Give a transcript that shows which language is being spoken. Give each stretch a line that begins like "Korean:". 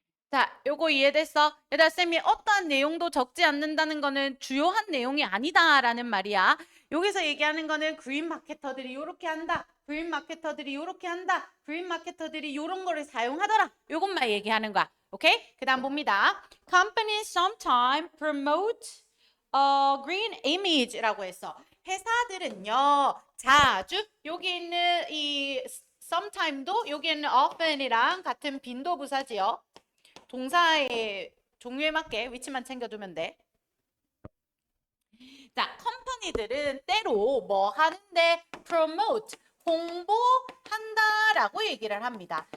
Korean: 자, 요거 이해됐어? 얘들아, 쌤이 어떠한 내용도 적지 않는다는 거는 주요한 내용이 아니다라는 말이야. 여기서 얘기하는 거는 그린 마케터들이 요렇게 한다. 그린 마케터들이 요렇게 한다. 그린 마케터들이 요런 거를 사용하더라. 요것만 얘기하는 거야. 오케이? 그 다음 봅니다.
English: Companies sometimes promote green image
Korean: 라고 했어. 회사들은요, 자주 여기 있는 이 sometime도 여기 있는 often이랑 같은 빈도 부사지요. 동사의 종류에 맞게 위치만 챙겨두면 돼. 자, 컴퍼니들은 때로 뭐 하는데 promote, 홍보한다라고 얘기를 합니다.